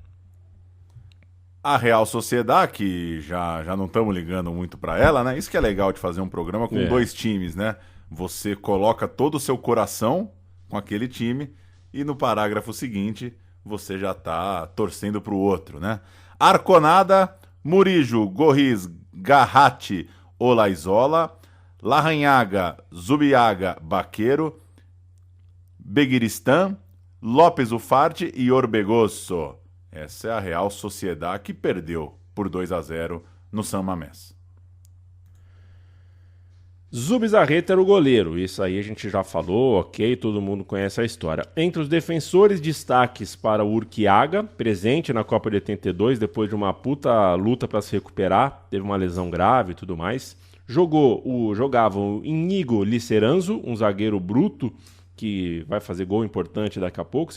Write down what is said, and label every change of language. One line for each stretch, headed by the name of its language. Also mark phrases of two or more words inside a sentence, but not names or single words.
Portuguese: A Real Sociedad, que já não estamos ligando muito para ela, né? Isso que é legal de fazer um programa com dois times, né? Você coloca todo o seu coração com aquele time e no parágrafo seguinte você já está torcendo para o outro, né? Arconada, Murijo, Gorriz, Garratti, Olaizola, Larranhaga, Zubiaga, Baqueiro, Beguiristan, Lopes Ufarte e Orbegoso. Essa é a Real Sociedad que perdeu por 2-0 no San Mamés. Zubizarreta era o goleiro, isso aí a gente já falou, ok, todo mundo conhece a história. Entre os defensores, destaques para o Urquiaga, presente na Copa de 82, depois de uma puta luta para se recuperar, teve uma lesão grave e tudo mais. Jogava o Inigo Liceranzo, um zagueiro bruto, que vai fazer gol importante daqui a pouco.